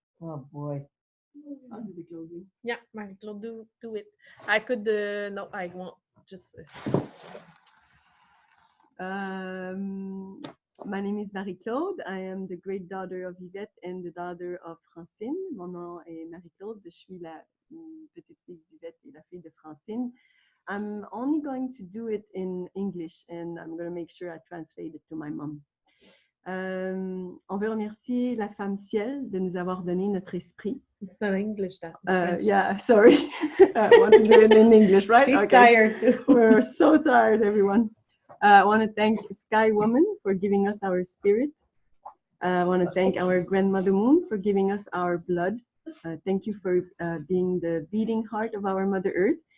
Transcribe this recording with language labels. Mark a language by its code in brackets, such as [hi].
[en] Oh boy. I'll do the closing. Yeah, Marie-Claude, do it. I could, no, I won't. Just. My name is Marie-Claude. I am the great daughter of Yvette and the daughter of Francine. [fr] Mon nom est Marie-Claude. Je suis la petite fille d'Yvette et la fille de Francine. [en] I'm only going to do it in English and I'm going to make sure I translate it to my mom. [fr] On veut remercier la femme ciel de nous avoir donné notre esprit. [en] It's not English, that. Yeah, sorry. I want to do it in English, right? She's tired too. We're so tired, everyone. I want to thank Sky Woman for giving us our spirit. I want to thank our grandmother Moon for giving us our blood. Thank you for being the beating heart of our Mother Earth.